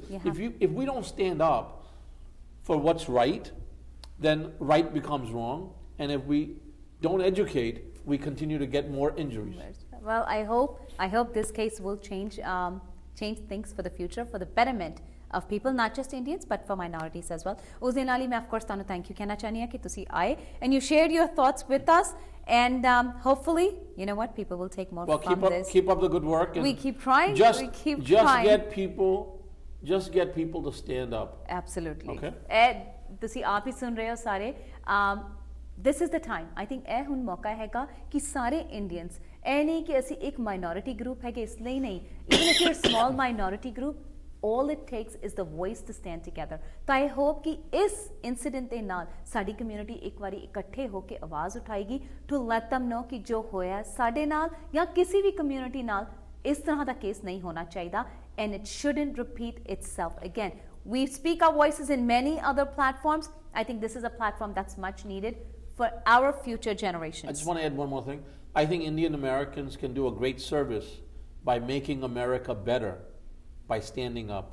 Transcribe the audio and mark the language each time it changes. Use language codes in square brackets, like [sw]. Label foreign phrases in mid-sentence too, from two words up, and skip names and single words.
[en] If we don't stand up for what's right, then right becomes wrong, and if we don't educate, we continue to get more injuries. Well, I hope this case will change things for the future, for the betterment of people, not just Indians, but for minorities as well. [pa] ਉਸ ਦੇ ਨਾਲ ਹੀ ਮੈਂ [en] of course tanu thank you [pa] ਕਹਿਣਾ ਚਾਹਨੀ ਹਾਂ ਕਿ ਤੁਸੀਂ ਆਏ [en] and you shared your thoughts with us, and hopefully, you know what, people will take more from this. Keep up the good work. And we keep trying. Just get people to stand up. Absolutely. Okay. [pa] ਤੁਸੀਂ ਆਪ ਹੀ ਸੁਣ ਰਹੇ ਹੋ ਸਾਰੇ. [en] This is the time. I think [pa] ਇਹ ਹੁਣ ਮੌਕਾ ਹੈਗਾ ਕਿ ਸਾਰੇ Indians ਇਹ ਨਹੀਂ ਕਿ ਅਸੀਂ ਇੱਕ [en] minority group [pa] ਹੈਗੇ ਇਸ ਲਈ ਨਹੀਂ. [en] Even if you're a small minority group, all it takes is the voice to stand together. [pa] ਤਾਂ [en] I hope [pa] ਕਿ ਇਸ incident ਦੇ ਨਾਲ ਸਾਡੀ community ਇੱਕ ਵਾਰੀ ਇਕੱਠੇ ਹੋ ਕੇ ਆਵਾਜ਼ ਉਠਾਏਗੀ [en] to let them know [pa] ਕਿ ਜੋ ਹੋਇਆ ਸਾਡੇ ਨਾਲ ਜਾਂ ਕਿਸੇ ਵੀ community ਨਾਲ ਇਸ ਤਰ੍ਹਾਂ ਦਾ ਕੇਸ ਨਹੀਂ ਹੋਣਾ ਚਾਹੀਦਾ, [en] and it shouldn't repeat itself again. We speak our voices in many other platforms. I think this is a platform that's much needed for our future generations. I just want to add one more thing. I think Indian Americans can do a great service by making America better by standing up.